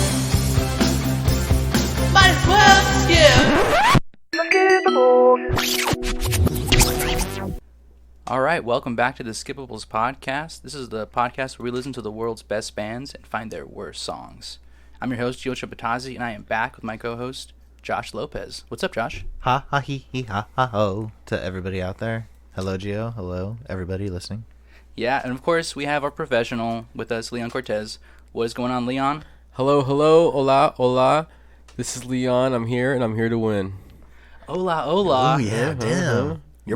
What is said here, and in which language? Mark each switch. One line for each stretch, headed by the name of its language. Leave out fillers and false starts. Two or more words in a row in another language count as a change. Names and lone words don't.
English: Might as well skip. Alright, welcome back to the Skippables podcast. This is the podcast where we listen to the world's best bands and find their worst songs. I'm your host, Gio Chapatazzi, and I am back with my co-host, Josh Lopez. What's up, Josh? Ha ha he ha ha ho to everybody out there. Hello, Gio. Hello, everybody listening. Yeah, and of course, we have our professional with us, Leon Cortez. What is going on, Leon? Hello, hello,
Spanish: hola, hola.
English: This is Leon. I'm here, and I'm here to win.
Spanish: Hola, hola.
English: Oh, yeah, damn. You're